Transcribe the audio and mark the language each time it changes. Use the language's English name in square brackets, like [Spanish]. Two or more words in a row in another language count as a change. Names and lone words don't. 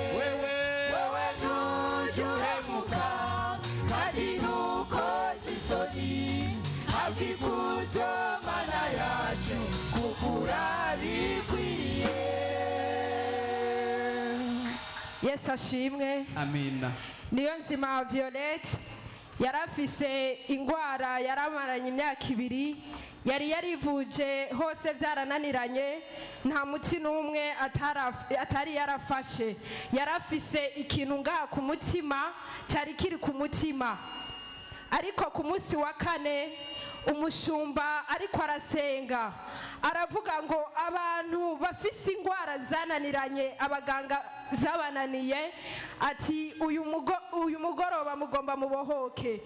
[Rundi] wewe ntujya kandi ntukoze isoni. abikuzo Mana yaje kuko urabikwiriye. Yesu ashimwe. Amina. Niyo nzima Violette yarafise ingwara yaramaranye imyaka 2, yari yarivuje hose byarananiranye, nta muti n'umwe atari yarafashe. Yarafise ikintu ngaha ku mutima cyari kiri ku mutima, ariko ku munsi wa 4 umushumba ariko arasenga aravuga ngo abantu bafise ingwara zananiranye, abaganga zabananiye, ati uyu mugoroba mugomba mubohoke.